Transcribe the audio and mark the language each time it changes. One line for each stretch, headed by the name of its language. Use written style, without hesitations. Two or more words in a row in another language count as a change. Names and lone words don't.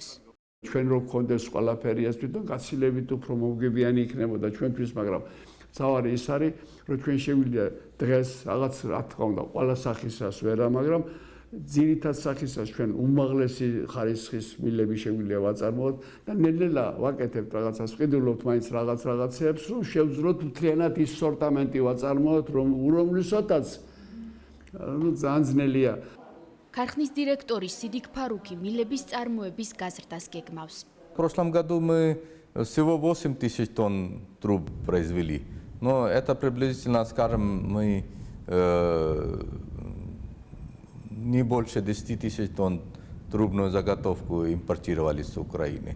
Georgian: ჩვენ რო გქონდეს ყველაფერი ეს თვითონ გაცილებით უფრო მომგებიანი იქნებოდა ჩვენთვის, მაგრამ თავარი ის არის, რომ ჩვენ შეგვიძლია დღეს რაღაც რა თქმა უნდა ყველა სახისას ვერა, მაგრამ ძირითად სახისას ჩვენ უმაღლესი ხარისხის მილები შეგვიძლია ვაწარმოოთ და ნელ-ნელა ვაკეთებთ რაღაცას, ვყიდულობთ მაინც რაღაცეებს, რომ შევძროთ მთლიანად ის სორტამენტი ვაწარმოოთ, რომლისათაც ძალიან ძნელია. ქარხნის დირექტორი სიდიქ ფარუკი მილების წარმოების გაზრდას გეგმავს.
Russian: В прошлом году мы всего 8000 тонн труб произвели, но это приблизительно, скажем, мы не больше 10 000 тонн трубную заготовку импортировали с Украины.